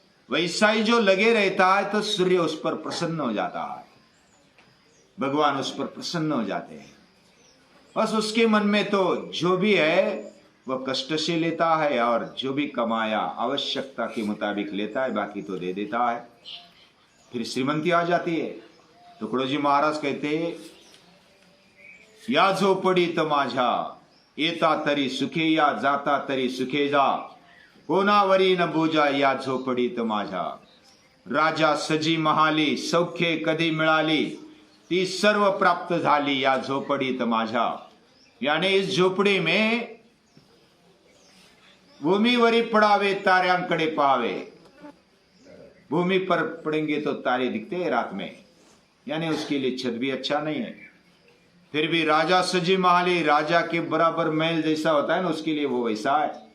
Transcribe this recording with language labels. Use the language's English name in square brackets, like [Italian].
[Hindi] वैसा ही जो लगे रहता है तो सूर्य उस पर प्रसन्न हो जाता है, भगवान उस पर प्रसन्न हो जाते हैं। बस उसके मन में तो जो भी है वह कष्ट से लेता है और जो भी कमाया आवश्यकता के मुताबिक लेता है, बाकी तो दे देता है। फिर श्रीमंती आ जाती है। तुकडोजी महाराज कहते हैं, [Marathi] या झोपडीत माझ्या येता तरी सुखे या जाता तरी सुखे जा, कोणावरी न बोजा या झोपडीत माझ्या। राजा सजी महाली सौख्ये कधी मिळाली, ती सर्व प्राप्त झाली या झोपडीत माझ्या। [Hindi] यानी इस झोपड़ी में [Marathi] भूमीवरी पड़ावे ताऱ्यांकडे पावे, [Hindi] भूमि पर पड़ेंगे तो तारे दिखते हैं रात में, यानी उसके लिए छत भी अच्छा नहीं है। फिर भी राजा सजी महाली, राजा के बराबर महल जैसा होता है ना, उसके लिए वो वैसा है।